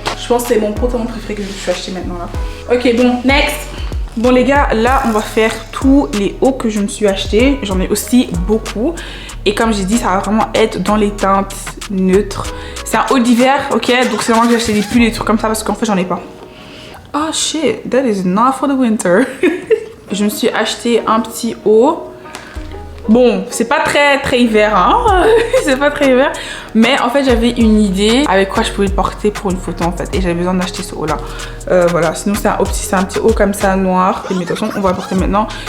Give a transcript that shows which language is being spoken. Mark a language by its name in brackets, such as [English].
[French] Je pense que c'est mon pantalon préféré que je me suis acheté maintenant là. Ok bon, next. Bon les gars, là on va faire tous les hauts que je me suis acheté. J'en ai aussi beaucoup. Et comme j'ai dit, ça va vraiment être dans les teintes neutres. C'est un haut d'hiver, ok. Donc c'est vraiment que j'ai acheté des pulls et des trucs comme ça parce qu'en fait j'en ai pas. [English] Oh shit, that is not for the winter. [French] Je me suis acheté un petit haut. Bon, c'est pas très hiver, hein. C'est pas très hiver. Mais en fait, j'avais une idée avec quoi je pouvais le porter pour une photo en fait. Et j'avais besoin d'acheter ce haut-là. Voilà, sinon c'est un petit haut comme ça, noir. Et mais de toute façon, on va le porter maintenant.